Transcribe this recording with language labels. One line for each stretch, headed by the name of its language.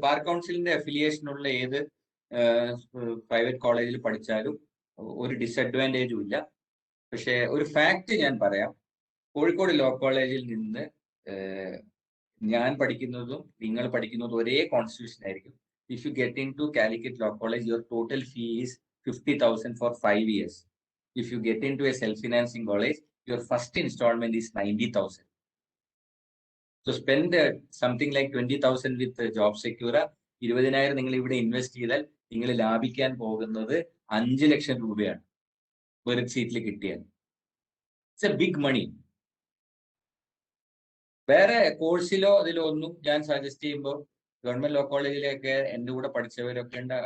Malayalam: Bar കൗൺസിലിന്റെ affiliation ഉള്ള ഏത് പ്രൈവറ്റ് കോളേജിൽ പഠിച്ചാലും ഒരു ഡിസഡ്വാൻറ്റേജും ഇല്ല. പക്ഷെ ഒരു ഫാക്ട് ഞാൻ പറയാം. കോഴിക്കോട് ലോ കോളേജിൽ നിന്ന് ഞാൻ പഠിക്കുന്നതും നിങ്ങൾ പഠിക്കുന്നതും ഒരേ കോൺസ്റ്റിറ്റ്യൂഷൻ ആയിരിക്കും.
English: If you get into Calicut law college, your total fee is 50,000 for 5 years. If you get into a self-financing college, your first installment is 90,000. So spend something like 20,000 with job secure.
Malayalam: 20,000 നിങ്ങൾ ഇവിടെ invest ചെയ്താൽ നിങ്ങൾ ലാഭിക്കാൻ പോകുന്നത് 5 ലക്ഷം രൂപയാണ് merit സീറ്റിൽ കിട്ടിയാൽ.
English: It's a big money.
Malayalam: വേറെ കോഴ്സിലോ അതിലോ ഒന്നും ഞാൻ സജസ്റ്റ് ചെയ്യുമ്പോൾ ഗവൺമെന്റ് ലോ കോളേജിലൊക്കെ എൻ്റെ കൂടെ പഠിച്ചവരൊക്കെ ഉണ്ട്.